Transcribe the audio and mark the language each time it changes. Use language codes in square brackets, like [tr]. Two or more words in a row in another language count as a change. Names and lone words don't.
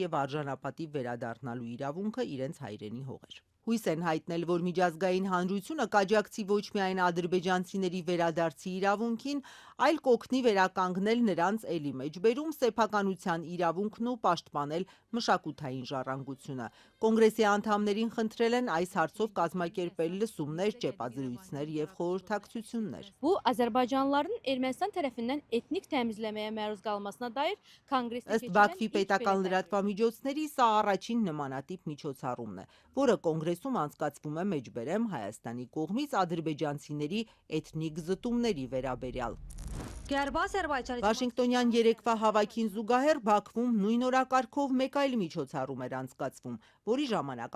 [hy] եւ արժանապատիվ վերադառնալու իրավունքը իրենց հայրենի հողեր։ Հույս են հայտնել, որ միջազգային հանրությունը կաջակցի ոչ միայն ադրբեջանցիների վերադարձի իրավունքին, այլ կօգնի վերականգնել նրանց էլի մեջբերում սեփականության իրավունքն ու պաշտպանել մշակութային ժառանգությունը։ Կոնգրեսի անդամներին խնդրել են այս հարցով կազմակերպել լսումներ, ճեպազրույցներ եւ խորհրդակցություններ։ [az] Bu Azerbaycanlıların Ermənistan tərəfindən etnik təmizləməyə məruz qalmasına dair konqresdə [hy] Ըստ Բաքվի պետական լրատվամիջոցների սա առաջին նմանատիպ միջոցառումն է, որը կոնգրեսում անցկացվում է մեջբերեմ Հայաստանի կողմից ադրբեջանցիների էթնիկ զտումների վերաբերյալ։ Վաշինգտոնյան երեկվա հավաքին զուգահեռ Բաքվում նույն օրակարգով մեկ այլ միջոցառում էր անցկացվում, որի ժամանակ